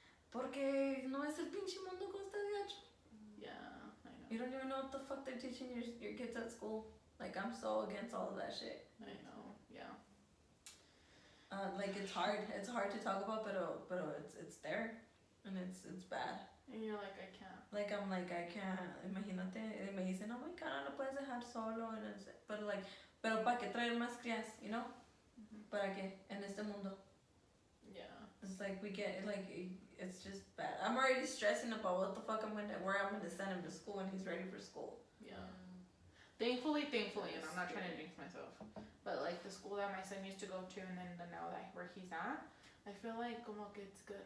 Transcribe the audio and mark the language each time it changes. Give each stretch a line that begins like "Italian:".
Spanish: Porque no es el pinche mundo como está de gacho.
English: Yeah, I know. You don't even know what the fuck they're teaching your kids at school. Like, I'm so against all of that shit. I know, yeah. Like, it's hard. It's hard to talk about, but it's there. And it's bad. And you're like, I can't. Like, I'm like, I can't.
Spanish: Imagínate, me dicen,
English: oh my god,
Spanish: no lo puedes dejar solo. And it's, pero like, pero para qué traer más crías,
English: you know?
Spanish: ¿Para qué? En este mundo.
English: Yeah. It's like we get like it's just bad. I'm already stressing about where I'm gonna send him to school when he's ready for school. Yeah. Thankfully, and I'm not trying to jinx myself, but like the school that my son used to go to, and then now that where he's at, I feel like
Spanish: como que
English: it's good.